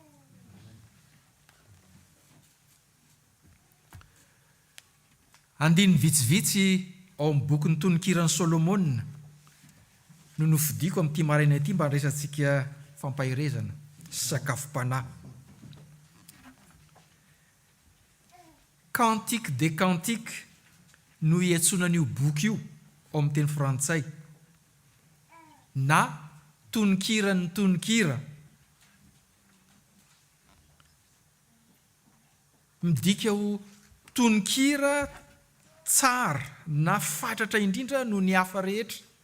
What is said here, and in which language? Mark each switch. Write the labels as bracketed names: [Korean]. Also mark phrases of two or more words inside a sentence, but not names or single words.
[Malagasy] Andiny vitsivitsy ao amin'ny bokin'ny tononkirany Solomona no nofidiko amin'ity maraina ity mba resantsika fampahirezana sakafom-panahy. Cantique des Cantiques no iantsonan'io boky io ao amin'ny teny frantsay, na tononkirany tononkira. Midika ho tononkira tsara na fatratra indrindra no ny hafa rehetra.